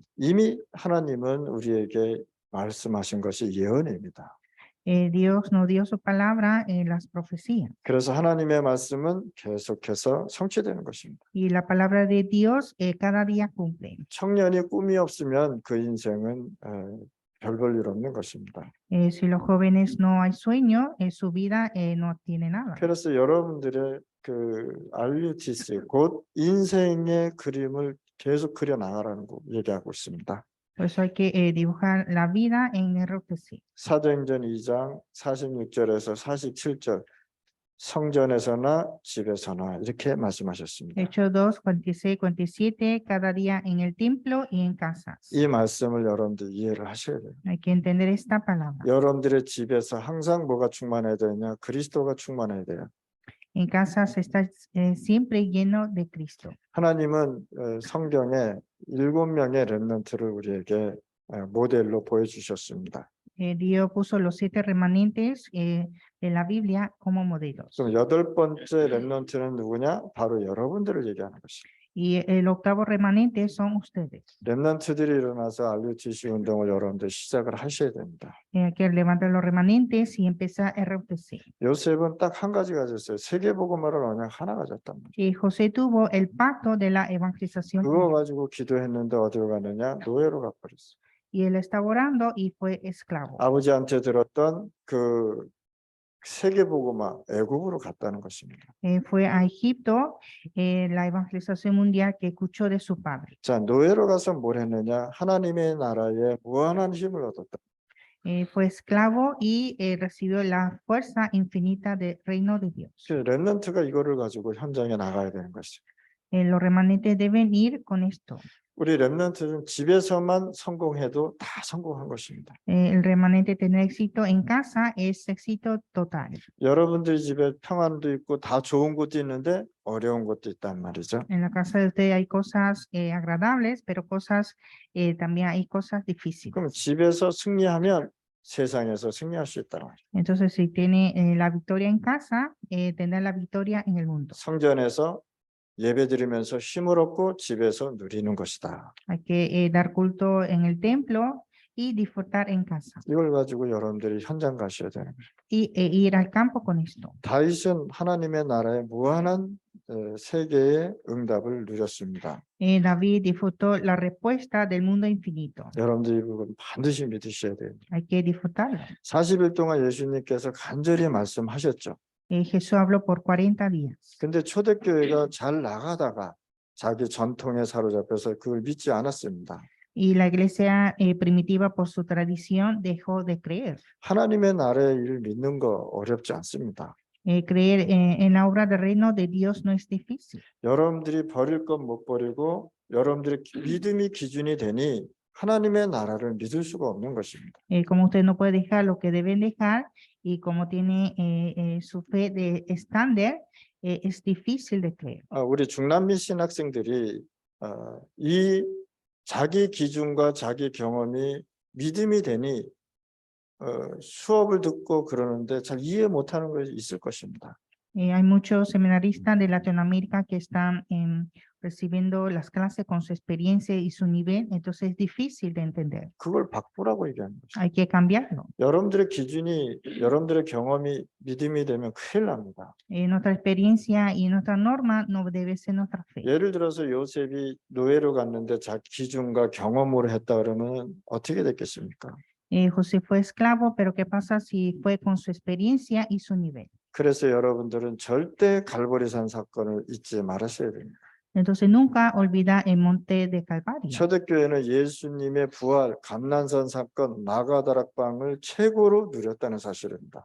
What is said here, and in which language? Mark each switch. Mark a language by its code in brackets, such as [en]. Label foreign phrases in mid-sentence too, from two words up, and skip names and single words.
[ko] 이미 하나님은 우리에게 말씀하신 것이 예언입니다. [es] Dios nos dio su palabra en las profecías. [ko] 그래서 하나님의 말씀은 계속해서 성취되는 것입니다. [es] Y la palabra de Dios cada día cumple. [ko] 청년이 꿈이 없으면 그 인생은 별 볼 일 없는 것입니다. [es] Si los jóvenes no hay sueño, su vida no tiene nada. [ko] 그래서 여러분들의 그 RUTC 곧 인생의 그림을 계속 그려 나가라는 거 얘기하고 있습니다. [es] Por eso hay que dibujar la vida en RUTC. [ko] 사도행전 2장 46절에서 47절 성전에서나 집에서나 이렇게 말씀하셨습니다. [es] Hechos 2, 46, 47, cada día en el templo y en casas. [ko] 이 말씀을 여러분들 이해를 하셔야 돼요. [es] Hay que entender esta palabra. [ko] 여러분들의 집에서 항상 뭐가 충만해야 되냐? 그리스도가 충만해야 돼요. [es] En casas está siempre lleno de Cristo. [ko] 하나님은 성경에 7명의 렘넌트를 우리에게 모델로 보여주셨습니다. [es] Dios puso los 7 remanentes de la Biblia como modelos. [ko] 그럼 8번째 렘넌트는 누구냐? 바로 여러분들을 얘기하는 것입니다. [es] Y el octavo remanente son ustedes. [ko] 렘넌트들이 일어나서 RUTC 운동을 여러분들 시작을 하셔야 됩니다. [es] Hay que levantar los remanentes y empezar RUTC. [ko] 요셉은 딱 한 가지 가졌어요. 세계복음화를 언약 하나 가졌단 말이에요. [es] Y José tuvo el pacto de la evangelización. [ko] 그거 가지고 기도했는데 어디로 가느냐? 노예로 가버렸어요. [es] Y él estaba orando y fue esclavo. [ko] 아버지한테 들었던 그 세계복음화 애굽으로 갔다는 것입니다. [es] Fue a Egipto, la evangelización mundial que escuchó de su padre. [ko] 자, 노예로 가서 뭘 했느냐? 하나님의 나라에 무한한 힘을 얻었다. [es] Fue esclavo y recibió la fuerza infinita del reino de Dios. [ko] 그 렘넌트가 이거를 가지고 현장에 나가야 되는 것이죠. [es] Los remanentes deben ir con esto. [ko] 우리 렘넌트는 집에서만 성공해도 다 성공한 것입니다. [es] El remanente tener éxito en casa es éxito total. [ko] 여러분들 집에 평안도 있고 다 좋은 것도 있는데 어려운 것도 있단 말이죠. [es] En la casa de usted hay cosas agradables, pero también hay cosas difíciles. [ko] 그럼 집에서 승리하면 세상에서 승리할 수 있다는 거죠. [es] Entonces, si tiene la victoria en casa, tendrá la victoria en el mundo. [ko] 성전에서 예배드리면서 힘을 얻고 집에서 누리는 것이다. [es] Hay que dar culto en el templo y disfrutar en casa. [ko] 이걸 가지고 여러분들이 현장 가셔야 되는 거죠. [es] Y ir al campo con esto. [ko] 다윗은 하나님의 나라의 무한한 세계의 응답을 누렸습니다. [es] David disfrutó la respuesta del mundo infinito. [ko] 여러분들이 이걸 반드시 믿으셔야 돼요. [es] Hay que disfrutarlo. [ko] 40일 동안 예수님께서 간절히 말씀하셨죠. [es] Jesús habló por 40 días. [ko] 근데 초대교회가 잘 나가다가 자기 전통에 사로잡혀서 그걸 믿지 않았습니다. [es] Y la iglesia primitiva, por su tradición, dejó de creer. [ko] 하나님의 나라의 일을 믿는 거 어렵지 않습니다. [es] Creer en la obra del reino de Dios no es difícil. [ko] 여러분들이 버릴 건 못 버리고 여러분들의 믿음이 기준이 되니 하나님의 나라를 믿을 수가 없는 것입니다. [es] Como usted no puede dejar lo que deben dejar y como tiene su fe de estándar, es difícil de creer. [ko] 우리 중남미 신학생들이 이 자기 기준과 자기 경험이 믿음이 되니 수업을 듣고 그러는데 잘 이해 못하는 것이 있을 것입니다. [es] Hay muchos seminaristas de Latinoamérica que están recibiendo las clases con su experiencia y su nivel, entonces es difícil de entender. [ko] 그걸 바꾸라고 얘기하는 거죠. [es] Hay que cambiarlo. [ko] 여러분들의 기준이 여러분들의 경험이 믿음이 되면 큰일 납니다. [es] Nuestra experiencia y nuestra norma no debe ser nuestra fe. [ko] 예를 들어서 요셉이 노예로 갔는데 자기 기준과 경험으로 했다 그러면 어떻게 됐겠습니까? [es] José fue esclavo, pero ¿qué pasa si fue con su experiencia y su nivel? [ko] 그래서 여러분들은 절대 갈보리산 사건을 잊지 말으셔야 됩니다. [es] Entonces nunca olvida el monte de Calvario. [ko] 초대교회는 예수님의 부활, 감난산 사건, 마가다락방을 최고로 누렸다는 사실입니다.